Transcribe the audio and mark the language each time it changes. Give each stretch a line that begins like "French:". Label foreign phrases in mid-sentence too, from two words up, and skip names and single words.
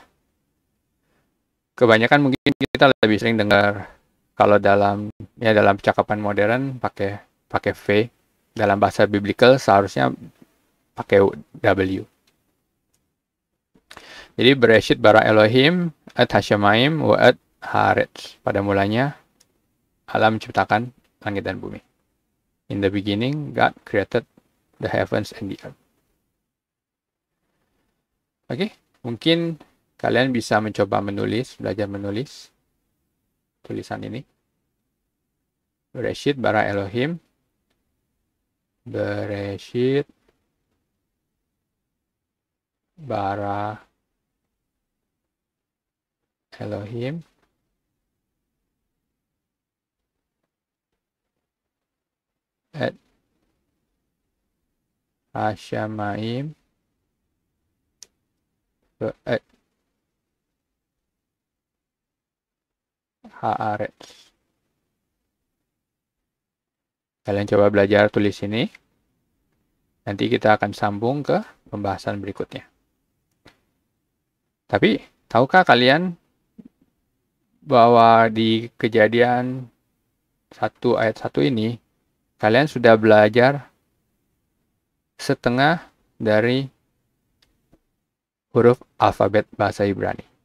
Indonesian: Kebanyakan mungkin kita lebih sering dengar kalau dalam percakapan modern pakai pakai V. Dalam bahasa biblical seharusnya pakai W.
Hebrew: Jadi בראשית ברא אלהים את השמים ואת הארץ.
Indonesian: Pada mulanya Allah menciptakan langit dan bumi.
English: In the beginning God created the heavens and the earth.
Indonesian: Oke, mungkin kalian bisa mencoba belajar menulis tulisan ini.
Hebrew: בראשית ברא אלהים. בראשית ברא אלהים את השמים את הארץ.
Indonesian: Kalian coba belajar tulis ini. Nanti kita akan sambung ke pembahasan berikutnya. Tapi, tahukah kalian bahwa di Kejadian 1 ayat 1 ini, kalian sudah belajar setengah dari huruf alfabet bahasa Ibrani.